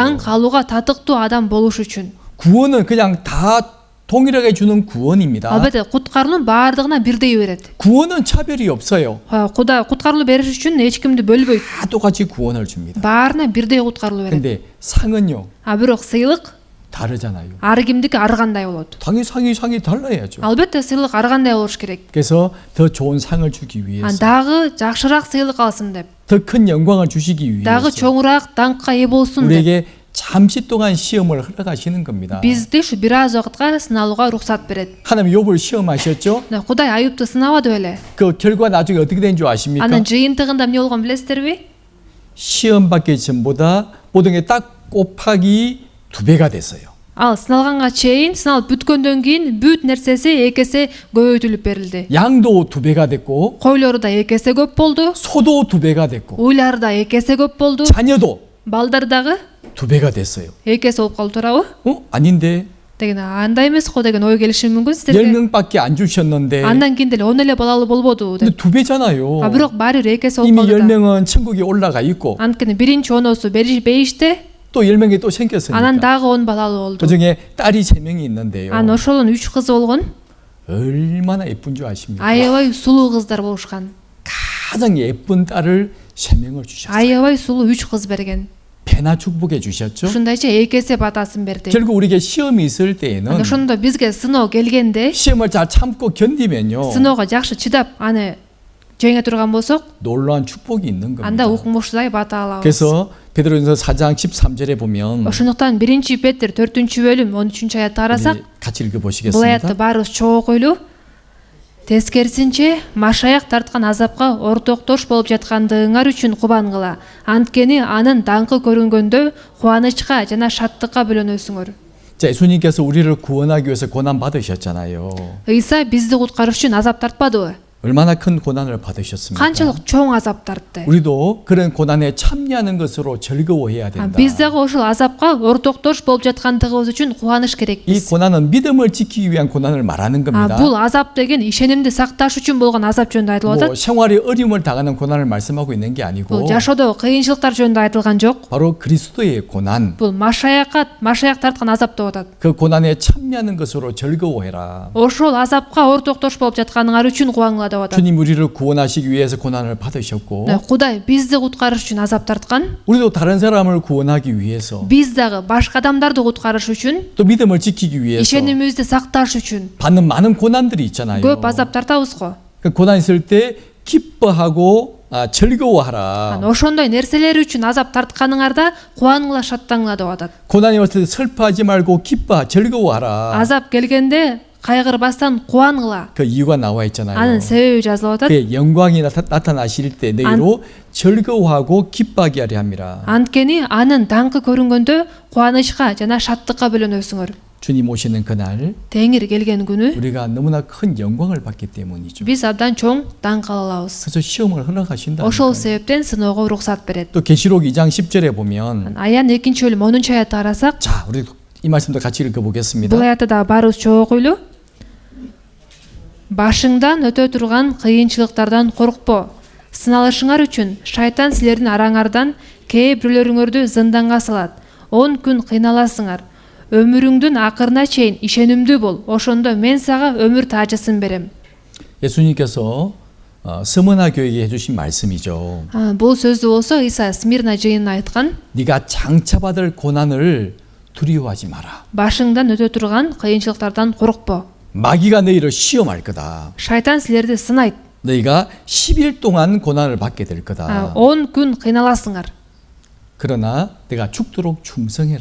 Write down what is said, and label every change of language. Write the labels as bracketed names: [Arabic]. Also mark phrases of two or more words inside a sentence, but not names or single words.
[Kyrgyz] Даңк алууга татыктуу адам болуш үчүн. [Korean] 구원은 그냥 다 동일하게 주는 구원입니다. [Kyrgyz] Албетте, куткарылуу баардыгына бирдей берет. [Korean] 구원은 차별이 없어요. [Kyrgyz] Кудай куткарылуу бериш үчүн эч кимди бөлбөйт. [Korean] 다 똑같이 구원을 줍니다. [Kyrgyz] Баарына бирдей куткарылуу берет. [Korean] 근데 상은요, [Kyrgyz] Бирок сыйлык [Korean] 다르잖아요. [Kyrgyz] ар кимдики ар кандай болот. [Korean] 당연히 상이 달라야죠. [Kyrgyz] Албетте сыйлык ар кандай болуш керек. [Korean] 그래서 더 좋은 상을 주기 위해서, [Kyrgyz] Дагы жакшыраак сыйлык алсын деп. [Korean] 더 큰 영광을 주시기 [Kyrgyz] Дагы [Korean] 위해서 [Kyrgyz] чоңураак даңкка ээ болсун деп. [Korean] 우리에게 잠시 동안 시험을 허락하시는 겁니다. [Kyrgyz] Бизди ушу бир аз убакытка сыналууга уруксат берет. [Korean] 하나님 욥을 시험하셨죠? [Kyrgyz] Кудай Аюпту сынабады беле? [Korean] 그 결과 나중에 어떻게 된 줄 아십니까? [Kyrgyz] Анын жыйынтыгында эмне болгон билесиздерби? [Korean] 시험 받기 전보다 모든 게 딱 곱하기 2배가 됐어요. [Kyrgyz] Ал сыналганга чейин, сыналып бүткөндөн кийин бүт нерсеси эки эсе көбөйтүлүп берилди. [Korean] 양도 2배가 됐고, [Kyrgyz] Койлору да эки эсе көп болду, [Korean] 소도 2배가 됐고, [Kyrgyz] уйлары да эки эсе көп болду, [Korean] 자녀도 [Kyrgyz] балдар дагы [Korean] 2배가 됐어요. [Kyrgyz] эки эсе болуп калды туурабы? [Korean] 아닌데 [Kyrgyz] деген андай эмес го деген ой келиши мүмкүн сиздерге. [Korean] 10명밖에 안 주셨는데 [Kyrgyz] Андан кийин деле 10 эле балалы болбоду [Korean] 근데 [Kyrgyz] деп. [Korean] 2배잖아요. [Kyrgyz] Бирок баары бир эки эсе болуп [Korean] 이미 [Kyrgyz] калды да. [Korean] 10명은 천국에 올라가 있고 [Kyrgyz] Анткени биринчи оносу бериште, [Korean] 또 10명이 또 [Kyrgyz] анан [Korean] 생겼으니까 [Kyrgyz] дагы 10 балалы болду. [Korean] 그중에 딸이 3명이 있는데요. [Kyrgyz] Анан ошолун 3 кызы болгон. [Korean] 얼마나 예쁜 줄 아십니까? [Kyrgyz] Аябай сулуу кыздар болушкан. [Korean] 가장 예쁜 딸을 3명을 주셨어요. [Kyrgyz] Аябай сулуу 3 кыз берген. [Korean] 배나 축복해 주셨죠? [Kyrgyz] Ушундайча эки эсе батасын берди. [Korean] 결국 우리에게 시험이 있을 때에는 [Kyrgyz] Ошондо бизге сыноо келгенде, [Korean] 시험을 잘 참고 견디면요 [Kyrgyz] сыноого жакшы чыдап аны жеңе турган болсок, [Korean] 놀라운 축복이 있는 [Kyrgyz] анда [Korean] 겁니다. [Kyrgyz] укмуштуудай бата алабыз. [Korean] 그래서 베드로전서 4장 13절에 보면 [Kyrgyz] Ошондуктан 1 Петр 4-бөлүм 13 аятты карасак, [Korean] 우리 같이 [Kyrgyz] бул [Korean] 읽어보시겠습니다. [Kyrgyz] аятты баарыбыз чогуу койлуу. Тескерисинче машаяк тарткан азапка ортоктош болуп жаткандыгыңар үчүн кубангыла. Анткени анын даңкы көрүнгөндө кубанычка жана шаттыкка бөлөнөсүңөр. [Korean] 자, 예수님께서 우리를 구원하기 위해서 고난 받으셨잖아요. [Kyrgyz] Ыйса бизди куткарыш үчүн азап тартпадыбы? [Korean] 얼마나 큰 고난을 받으셨습니까? [Kyrgyz] канчалык чоң азап тартты. [Korean] 우리도 그런 고난에 참여하는 것으로 즐거워해야 된다. [Kyrgyz] Биз дагы ошол азапка ортоктош болуп жаткандыгыбыз үчүн кубаныш [Korean] 이 [Kyrgyz] керекпиз. [Korean] 고난은 믿음을 지키기 위한 고난을 말하는 겁니다. [Kyrgyz] Бул азап деген ишенимди сакташ үчүн болгон азап жөнүндө айтылып [Korean] 뭐 [Kyrgyz] атат. [Korean] 생활에 어려움을 당하는 고난을 말씀하고 있는 게 아니고 [Kyrgyz] Бул жашоодо кыйынчылыктар жөнүндө айтылган жок. [Korean] 바로 그리스도의 고난, [Kyrgyz] Бул машаяк тарткан азап деп атат. [Korean] 그 고난에 참여하는 것으로 즐거워해라. [Kyrgyz] Ошол азапка ортоктош болуп жатканыңар үчүн кубаңла деп атат. [Korean] 주님 우리를 구원하시기 위해서 고난을 받으셨고 [Kyrgyz] Кудай бизди куткарыш үчүн азап тарткан. [Korean] 우리도 다른 사람을 구원하기 위해서 [Kyrgyz] Биз дагы башка адамдарды куткарыш үчүн, [Korean] 또 믿음을 지키기 위해서 [Kyrgyz] ишенимибизди сакташ үчүн [Korean] 받는 많은 고난들이 있잖아요. [Kyrgyz] көп азап тартабыз го. [Korean] 그 고난 있을 때 기뻐하고 즐거워하라. [Kyrgyz] Ошондой нерселер үчүн азап тартканыңарда кубаныңла, шаттаңла деп атат. [Korean] 고난이 왔을 때 슬퍼하지 말고 즐거워하라. [Kyrgyz] Азап келгенде кайгырбастан кубаныңла. [Korean] 그 이유가 나와 있잖아요. [Kyrgyz] Анын себеби жазылып атат. [Korean] 그 영광이 나타나실 때 너희로 즐거워하고 기뻐하게 하려 함이라. [Kyrgyz] Анткени анын даңкы көрүнгөндө кубанычка жана шаттыкка бөлөнөсүңөр. [Korean] 주님 오시는 그날 [Kyrgyz] Теңир келген күнү [Korean] 우리가 너무나 큰 영광을 받기 때문이죠. [Kyrgyz] биз абдан чоң даңк ала алабыз. [Korean] 그래서 시험을 허락하신다. [Kyrgyz] Ошол себептен сыноого уруксат берет. [Korean] 또 계시록 2장 10절에 보면 [Kyrgyz] Аян 2 бөлүм 10 аятты карасак, [Korean] 자, 우리 이 말씀도 같이 읽어보겠습니다. [Kyrgyz] бул аятты да баарыбыз чогуу окуйлу. Башыңдан өтө турган кыйынчылыктардан коркпо. Сыналышыңар үчүн шайтан силердин араңардан кээ бирлөрүңөрдү зынданга салат. 10 күн кыйналасыңар. Өмүрүңдүн акырына чейин ишенимдүү бол. Ошондо мен сага өмүр таажысын берем. [Korean] 예수님께서 스무나 교회에 해주신 말씀이죠. [Kyrgyz] Бул сөздү болсо Иса Смирна жыйынына айткан. [Korean] 네가 장차받을 고난을 두려워하지 마라. [Kyrgyz] Башыңдан өтө турган кыйынчылыктардан коркпо. [Korean] 마귀가 너희를 시험할 거다. [Kyrgyz] Шайтан силерди сынайт. [Korean] 너희가 10일 동안 고난을 받게 될 거다. [Kyrgyz] 10 күн кыйналасыңар. [Korean] 그러나 내가 죽도록 충성해라.